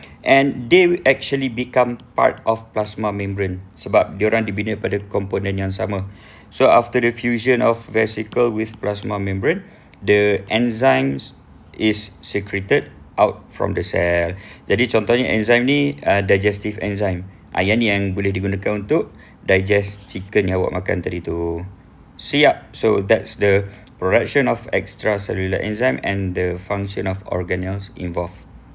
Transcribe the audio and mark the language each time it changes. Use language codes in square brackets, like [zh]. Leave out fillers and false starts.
[en] And they actually become part of plasma membrane [ms] sebab diorang dibina pada komponen yang sama. [en] So after the fusion of vesicle with plasma membrane, the enzymes is secreted out from the cell. [ms] Jadi contohnya enzyme ni digestive enzyme. Yang ni yang boleh digunakan untuk digest chicken yang awak makan tadi tu. Siap. [en] So that's the production of extracellular enzyme and the function of organelles involved.